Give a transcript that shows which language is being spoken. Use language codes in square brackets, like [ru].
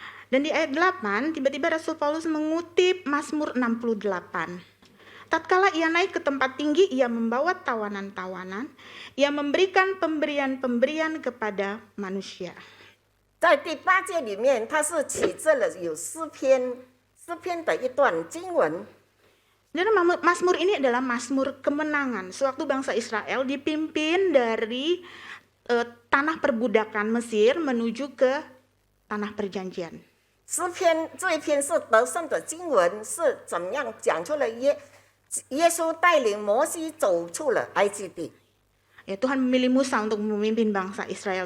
[id] Dan di ayat 8, tiba-tiba Rasul Paulus mengutip Mazmur 68. Tatkala ia naik ke tempat tinggi, ia membawa tawanan-tawanan, ia memberikan pemberian-pemberian kepada manusia. [zh] 在第8节里面，它是起自了有诗篇的一段经文。 [id] Saudara, Mazmur ini adalah Mazmur kemenangan. Sewaktu bangsa Israel dipimpin dari tanah perbudakan Mesir menuju ke tanah perjanjian. [zh] 诗篇这一篇是得胜的经文，是怎样讲出了耶稣带领摩西走出了埃及地。 [id] Ya, Tuhan memilih Musa untuk memimpin bangsa Israel.